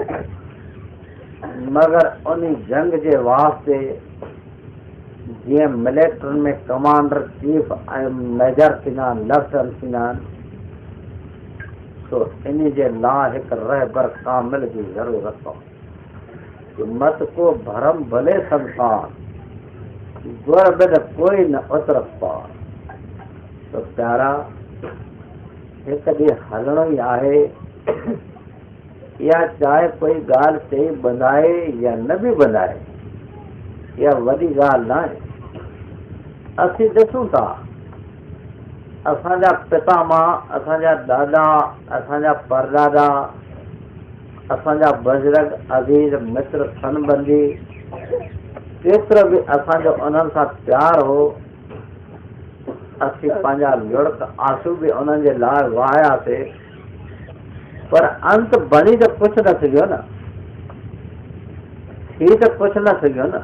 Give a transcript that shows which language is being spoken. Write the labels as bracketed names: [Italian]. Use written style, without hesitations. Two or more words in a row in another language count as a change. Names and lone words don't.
[Sindhi] मगर उन जंग जे वास्ते जीअं मिलिट्री में कमांडर चीफ ऐं मेजर थींदा आहिनि, लेफ्टिनेंट थींदा आहिनि, तो इन जे लाइ हिकु रहबर कामिल जी ज़रूरत आहे। [Punjabi] ਮਤ ਕੋ ਭਰਮ ਭਲੇ ਸੰਸਾਰ, ਗੁਰ ਬਿਨ ਕੋਈ ਨ ਉਤਰਤ ਪਾਰ। [Sindhi] तो प्यारा, हिकु ॾींहुं हलणो ई आहे, या चाहे कोई ॻाल्हि चई ॿुधाए या न बि ॿुधाए, इहा वॾी ॻाल्हि न आहे। असीं ॾिसूं था, असांजा पितामह, असांजा ॾाॾा, असांजा परॾाॾा, असांजा बुज़ुर्ग अज़ीज़ मित्र सनबंदी, केतिरो बि असांजो उन्हनि सां प्यार हो, असीं पंहिंजा लुड़क आंसू बि उन्हनि जे लाइ वहायासीं, पर अंत बणी त कुझु न सघियो न, थी त कुझु न सघियो न।